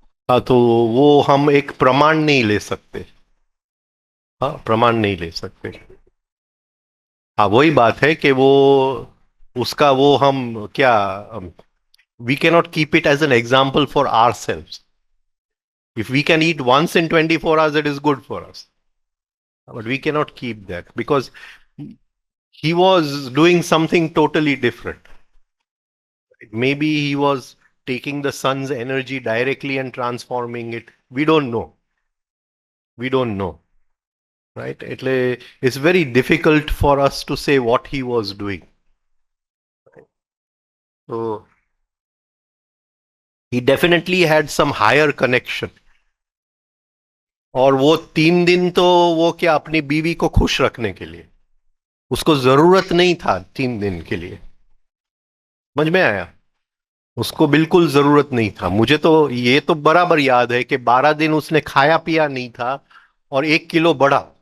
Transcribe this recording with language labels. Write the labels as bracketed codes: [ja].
[hi] हाँ, तो वो हम एक प्रमाण नहीं ले सकते। हाँ, प्रमाण नहीं ले सकते। हाँ, वही बात है कि वो उसका वो हम क्या, [en] We cannot keep it as an example for our self. If we can eat once in 24 hours, it is good for us, but we cannot keep that because he was doing something totally different. Maybe he was taking the sun's energy directly and transforming it. We don't know. We don't know. Right? It's very difficult for us to say what he was doing. So he definitely had some higher connection. [hi] और वो 3 दिन तो वो क्या, अपनी बीवी को खुश रखने के लिए, उसको जरूरत नहीं था 3 दिन के लिए. समझ में आया? उसको बिल्कुल जरूरत नहीं था. मुझे तो ये तो बराबर याद है कि 12 दिन उसने खाया पिया नहीं था और 1 किलो बढ़ा.